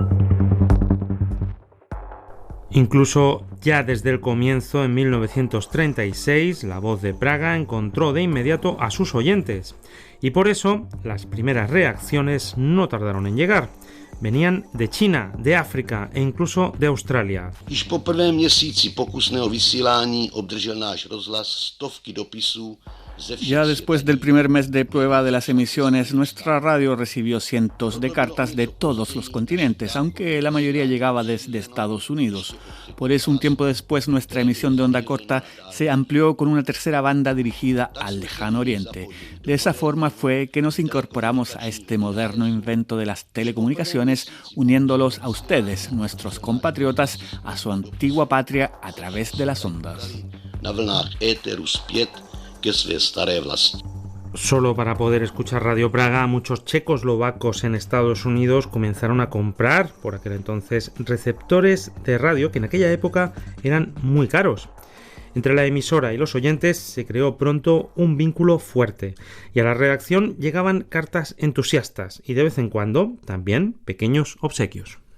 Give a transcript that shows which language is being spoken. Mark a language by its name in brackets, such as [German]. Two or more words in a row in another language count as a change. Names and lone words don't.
[Spanish] Incluso ya desde el comienzo, en 1936, La Voz de Praga encontró de inmediato a sus oyentes, y por eso las primeras reacciones no tardaron en llegar. Venían de China, de África e incluso de Australia. [Czech] Již po prvém měsíci pokusného vysílání obdržel náš rozhlas stovky dopisů. [Spanish] Ya después del primer mes de prueba de las emisiones, nuestra radio recibió cientos de cartas de todos los continentes, aunque la mayoría llegaba desde Estados Unidos. Por eso, un tiempo después, nuestra emisión de onda corta se amplió con una tercera banda dirigida al lejano oriente. De esa forma fue que nos incorporamos a este moderno invento de las telecomunicaciones, uniéndolos a ustedes, nuestros compatriotas, a su antigua patria a través de las ondas. [Czech] Na vlnách éteru zpět ke své staré vlasti. [Spanish] Solo para poder escuchar Radio Praga, muchos checoslovacos en Estados Unidos comenzaron a comprar, por aquel entonces, receptores de radio que en aquella época eran muy caros. Entre la emisora y los oyentes se creó pronto un vínculo fuerte, y a la redacción llegaban cartas entusiastas y de vez en cuando también pequeños obsequios.